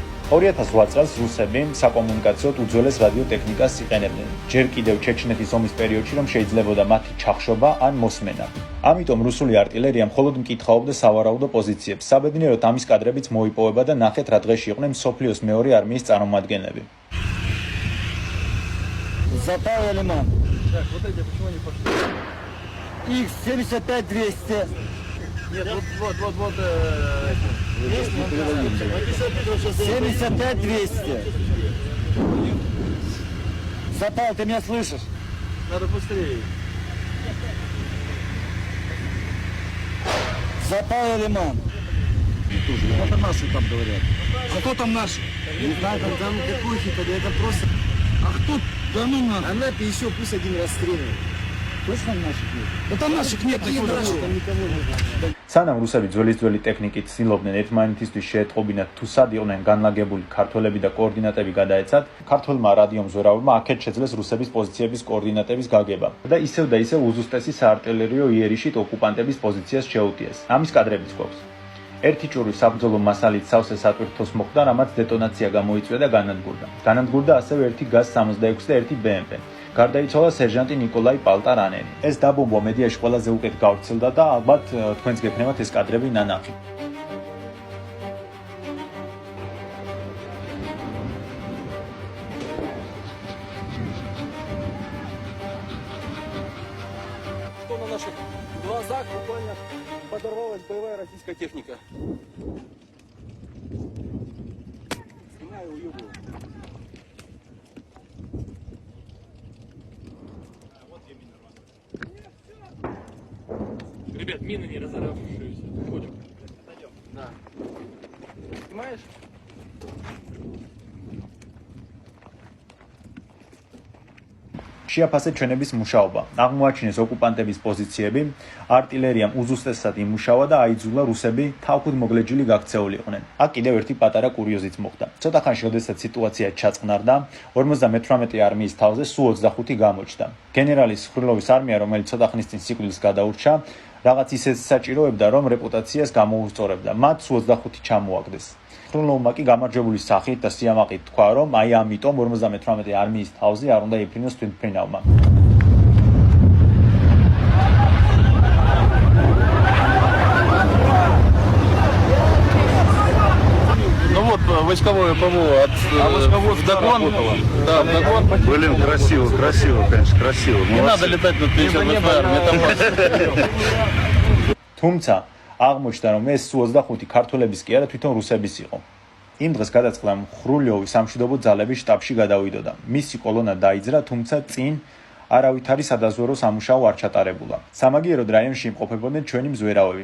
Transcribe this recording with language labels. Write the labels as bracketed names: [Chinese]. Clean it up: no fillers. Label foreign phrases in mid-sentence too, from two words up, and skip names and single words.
[Georgian] 2008 წელს რუსები საკომუნიკაციოდ უძველეს რადიოტექნიკას იყენებდნენ. ჯერ კიდევ ჩეჩნეთის ომის პერიოდში, რომ შეიძლებოდა მათი ჩახშობა ან მოსმენა. ამიტომ რუსული артиლერია მხოლოდ მკითხაობდა სავარაუდო პოზიციებს. საბედნიეროდ ამის კადრებიც მოიპოვება და ნახეთ რა დღეში იყვნენ მსოფლიოს მეორე არმიის წარმომადგენლები. [Russian] Запал лиман. Так, вот эти почему не пошли? X 75-200. Нет, вот. 75-200. Запал, ты меня слышишь? Надо быстрее. Запал Лиман. Это наши там говорят. А кто там наши? Не знаю, там какой хит, это просто... А кто? Да ну нахуй. Анапе еще пусть один расстреливает. Точно наших нет? Да там наших нет, там никого нет. [Georgian] სანამ რუსები ძველი ტექნიკით ცდილობდნენ ერთმანეთისთვის შეეტყობინათ თუ სად იყვნენ განლაგებული ქართველები და კოორდინატები გადაეცათ, ქართველმა რადიომზვერავებმა აქეთ შეძლეს რუსების პოზიციების კოორდინატების გაგება და ისევ უზუსტესი საარტილერიო იერიშით ოკუპანტების პოზიციას შეუტიეს. ამის კადრებიც გვაქვს. ერთი ჭურვი საბრძოლო მასალით სავსე სატვირთოს მოხვდა, რამაც დეტონაცია გამოიწვია და განადგურდა. განადგურდა ასევე ერთი GAZ-66 და ერთი BMP. გარდაიცვალა სერჟანტი ნიკოლაი პალტარანენი. ეს დაბომბვა მედიაში ყველაზე უკეთ გავრცელდა და ალბათ თქვენს გექნებათ ეს კადრები ნანახი. [Russian] Что на наших глазах буквально подорвалась боевая российская техника. Снимаю, уебываю. Ребят, мины не разорвавшиеся. Ходим. Да. Снимаешь? [Georgian] შეაფასეთ ჩვენების მუშაობა. აღმოაჩინეს ოკუპანტების პოზიციები, არტილერიამ უზუსტესად იმუშავა და აიძულა რუსები თავქუდ მოგლეჯილი გაქცეული იყვნენ. აქ კიდევ ერთი პატარა კურიოზიც მოხდა. ცოტა ხანში, როდესაც სიტუაცია ჩაწყნარდა, 58 არმიის თავზე სულ 25 გამოჩნდა. გენერალი სხვრილოვის არმია, რომელიც ცოტა ხნის წინ სიკვდილს გადაურჩა, რაღაც ისეთ საჭიროებდა, რომ რეპუტაციას გამოუსწორებდა. მათ სულ 25 ჩამოაგდეს. სხვრილოვმა კი გამარჯვებული სახით და სიამაყით თქვა, რომ აი ამიტომ 58 არმიის თავზე არ უნდა იფრინოს თვითმფრინავმა. [Russian] Ну вот, войсковое ПВО от Дагон. Да, Дагон. Блин, красиво, конечно, красиво. Не надо летать над 58-й армией, это [Georgian] თუმცა აღმოჩნდა, რომ ეს სულ 25 ქართველების კი არა, თვითონ რუსების იყო. იმ დღეს გადაწყდა ხრულიოვი სამშვიდობო ძალების შტაბში გადავიდოდა. მისი კოლონა დაიძრა, თუმცა წინ არავითარი სადაზვერო სამუშაო არ ჩატარებულა. სამაგიეროდ რაიონში იმყოფებოდნენ ჩვენი მზვერავები.